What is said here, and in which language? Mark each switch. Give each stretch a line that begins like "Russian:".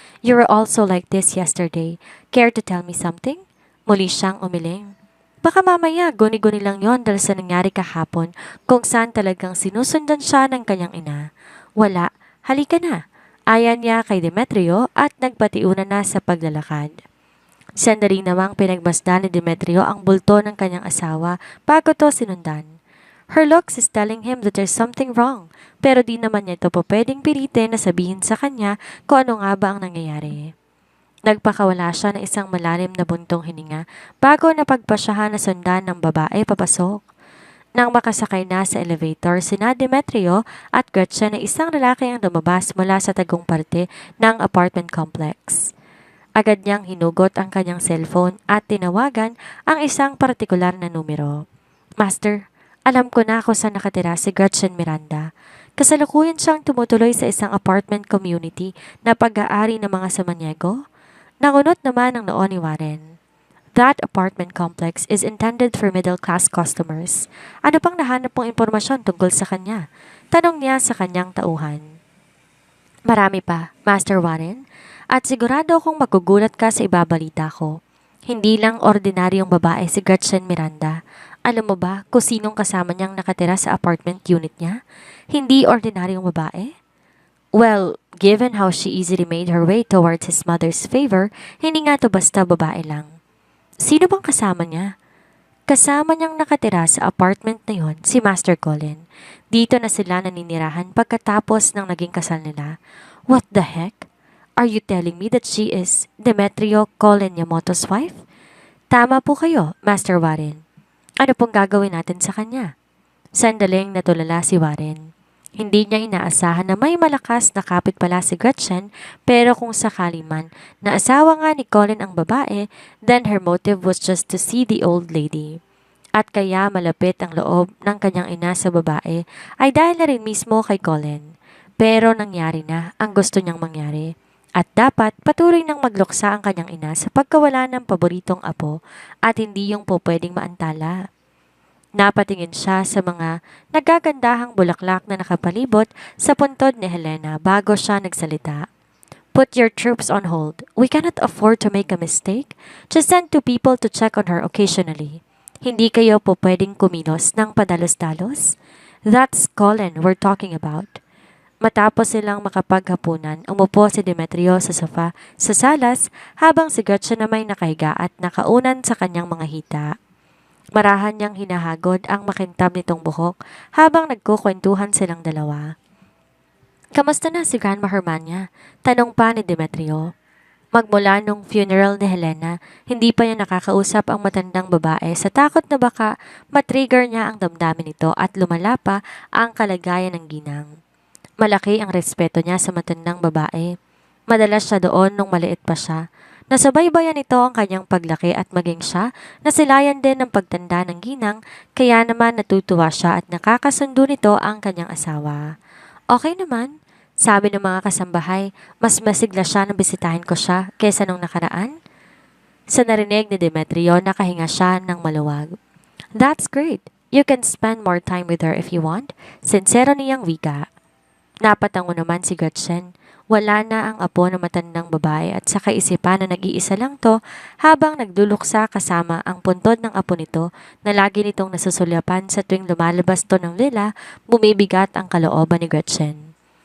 English: You were also like this yesterday. Care to tell me something?
Filipino: Muli siyang umiling. Baka mamaya guni-guni lang yon dahil sa nangyari kahapon kung saan talagang sinusundan siya ng kanyang ina. Wala. Halika na. Ayan niya kay Demetrio at nagpatiunan na sa paglalakad. Sandali namang pinagmasdan ni Demetrio ang bulto ng kanyang asawa bago to sinundan.
English: Her looks is telling him that there's something wrong,
Filipino: pero di naman niya ito po pwedeng pilitin na sabihin sa kanya kung ano nga ba ang nangyayari. Nagpakawala siya ng isang malalim na buntong hininga bago napagpasyahan na sundan ng babae papasok. Nang makasakay na sa elevator, sina Demetrio at Gretchen na isang lalaki ang lumabas mula sa tagong parte ng apartment complex. Agad niyang hinugot ang kanyang cellphone at tinawagan ang isang partikular na numero. Master, alam ko na kung saan nakatira si Gretchen Miranda. Kasalukuyan siyang tumutuloy sa isang apartment community na pag-aari ng mga Samaniego. Nangunot naman ang noo ni Warren.
English: That apartment complex is intended for middle-class customers.
Filipino: Ano pang nahanap mong impormasyon tungkol sa kanya? Tanong niya sa kanyang tauhan. Marami pa, Master Warren. At sigurado akong magugulat ka sa ibabalita ko. Hindi lang ordinaryong babae si Gretchen Miranda. Alam mo ba kung sinong kasama niyang nakatira sa apartment unit niya? Hindi ordinaryong babae?
English: Well, given how she easily made her way towards his mother's favor,
Filipino: hindi nga to basta babae lang. Sino bang kasama niya? Kasama niyang nakatira sa apartment na yon si Master Colin. Dito na sila naninirahan pagkatapos ng naging kasal nila.
English: What the heck? Are you telling me that she is Demetrio Colin Yamamoto's wife?
Filipino: Tama po kayo, Master Warren. Ano pong gagawin natin sa kanya? Sandaling natulala si Warren. Hindi niya inaasahan na may malakas na kapit pala si Gretchen, pero kung sakali man na asawa nga ni Colin ang babae,
English: then her motive was just to see the old lady.
Filipino: At kaya malapit ang loob ng kanyang ina sa babae ay dahil na rin mismo kay Colin. Pero nangyari na ang gusto niyang mangyari. At dapat patuloy nang magluksa ang kanyang ina sa pagkawala ng paboritong apo at hindi yung po pwedeng maantala. Napatingin siya sa mga nagagandahang bulaklak na nakapalibot sa puntod ni Helena bago siya nagsalita.
English: Put your troops on hold. We cannot afford to make a mistake. Just send 2 people to check on her occasionally.
Filipino: Hindi kayo po pwedeng kumilos ng padalos-dalos?
English: That's Colin we're talking about.
Filipino: Matapos silang makapaghapunan, umupo si Demetrio sa sofa sa salas habang si Gretchen na may nakahiga at nakaunan sa kanyang mga hita. Marahan niyang hinahagod ang makintab nitong buhok habang nagkukwentuhan silang dalawa. Kamusta na si Grandma Hermania? Tanong pa ni Demetrio. Magmula nung funeral ni Helena, hindi pa niya nakakausap ang matandang babae sa takot na baka matrigger niya ang damdamin nito at lumala pa ang kalagayan ng ginang. Malaki ang respeto niya sa matandang babae. Madalas siya doon nung maliit pa siya. Nasabaybayan nito ang kanyang paglaki at maging siya, nasilayan din ng pagtanda ng ginang, kaya naman natutuwa siya at nakakasundo nito ang kanyang asawa. Okay naman, sabi ng mga kasambahay, mas masigla siya na bisitahin ko siya kaysa nung nakaraan. Sa narinig ni Demetrio, nakahinga siya ng maluwag.
English: That's great. You can spend more time with her if you want.
Filipino: Sincero niyang wika. Napatango naman si Gretchen. Wala na ang apo ng matandang babae at sa kaisipan na nag-iisa lang to habang nagduluksa kasama ang puntod ng apo nito na lagi nitong nasusulyapan sa tuwing lumalabas to ng villa, bumibigat ang kalooban ni Gretchen.